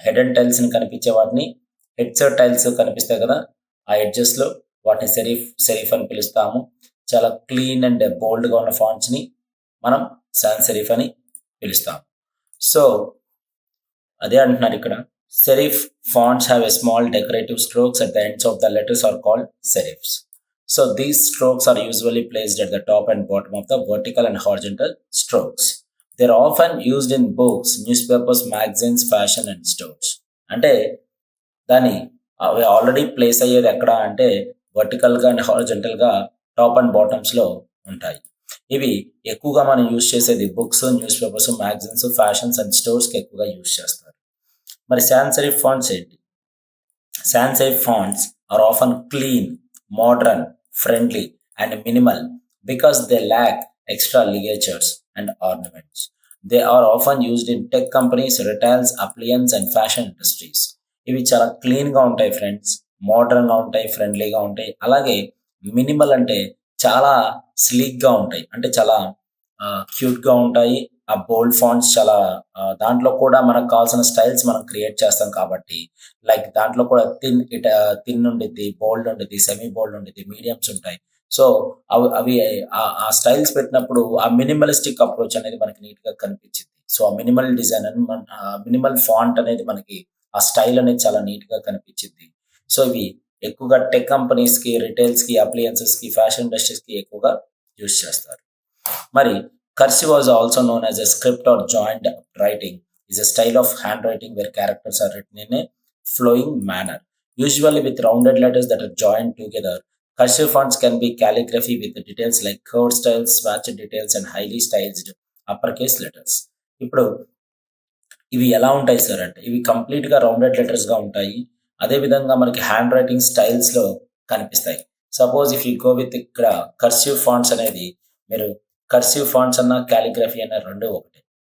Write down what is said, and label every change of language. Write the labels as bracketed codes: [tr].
[te] Head and టైల్స్ని కనిపించే వాటిని heads, tiles కనిపిస్తాయి కదా, ఆ ఎడ్జెస్లో వాటిని సెరిఫ్ అని పిలుస్తాము. చాలా క్లీన్ అండ్ బోల్డ్గా ఉన్న ఫాంట్స్ని మనం సాన్స్ సెరిఫ్ అని పిలుస్తాం. సో అదే అంటున్నారు ఇక్కడ, [en] Serif fonts have a small decorative strokes at the ends of the letters are called serifs. So these strokes are usually placed at the top and bottom of the vertical and horizontal strokes. They are often used in books, newspapers, magazines, fashion and stores. [te] అంటే దాని అవి already place అయ్యేది ఎక్కడ అంటే వర్టికల్గా and హారిజంటల్గా top and బాటమ్స్లో ఉంటాయి. ఇవి ఎక్కువగా మనం యూజ్ చేసేది books, news papers, magazines, fashions and స్టోర్స్కి ఎక్కువగా యూజ్ చేస్తారు. మరి సాన్స్ సెరిఫ్ ఫాంట్స్ ఏంటి? [en] Sans serif fonts are often clean, modern, friendly and minimal because they lack extra ligatures and ornaments. They are often used in tech companies, retails, appliance and fashion industries. [te] ఇవి చాలా క్లీన్గా ఉంటాయి friends, మోడర్న్గా ఉంటాయి, ఫ్రెండ్లీగా ఉంటాయి. అలాగే మినిమల్ అంటే చాలా స్లీక్గా ఉంటాయి, అంటే చాలా క్యూట్గా ఉంటాయి. ఆ బోల్డ్ ఫాంట్స్ చాలా దాంట్లో కూడా మనకు కావాల్సిన స్టైల్స్ మనం క్రియేట్ చేస్తాం కాబట్టి, లైక్ దాంట్లో కూడా థిన్ ఉండిద్ది, బోల్డ్ ఉండిద్ది, సెమీ బోల్డ్ ఉండిద్ది, మీడియమ్స్ ఉంటాయి. సో అవి ఆ స్టైల్స్ పెట్టినప్పుడు ఆ మినిమలిస్టిక్ అప్రోచ్ అనేది మనకి నీట్గా కనిపించింది. సో ఆ మినిమల్ డిజైన్ అని మినిమల్ ఫాంట్ అనేది మనకి ఆ స్టైల్ అనేది చాలా నీట్గా కనిపించింది. సో ఇవి ఎక్కువగా టెక్ కంపెనీస్కి, రిటైల్స్కి, అప్లియన్సెస్కి, ఫ్యాషన్ ఇండస్ట్రీస్కి ఎక్కువగా యూజ్ చేస్తారు. మరి [en] cursive was also known as a script or joined writing, is a style of handwriting where characters are written in a flowing manner, usually with rounded letters that are joined together. Cursive fonts can be calligraphy with details like curved styles, swatched details, and highly stylized uppercase letters. [te] ఇప్పుడు ఇవి ఎలా ఉంటాయి sir అంటే, ఇవి కంప్లీట్‌గా rounded లెటర్స్‌గా ఉంటాయి. అదే విధంగా మనకి హ్యాండ్ రైటింగ్ స్టైల్స్‌లో కనిపిస్తాయి. [en] suppose if you go with [te] ఇక్కడ కర్సివ్ ఫాంట్స్ అనేది, మీరు కర్సివ్ ఫాంట్స్ అన్న, కాలిగ్రఫీ అన్న 2 ఒకటే.